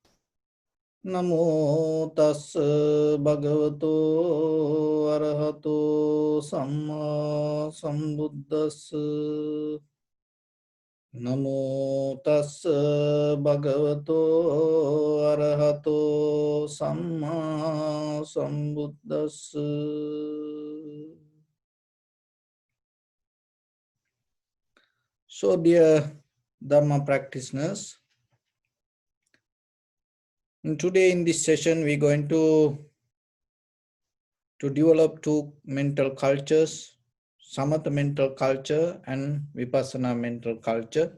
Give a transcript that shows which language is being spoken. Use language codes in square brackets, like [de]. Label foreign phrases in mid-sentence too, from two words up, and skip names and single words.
[pi] Namo tassa bhagavato arahato samma sambuddhassa. Namo tassa bhagavato arahato samma sambuddhassa. [en] So, dear Dhamma practitioners, today in this session we're going to develop two mental cultures, Samatha mental culture and Vipassana mental culture.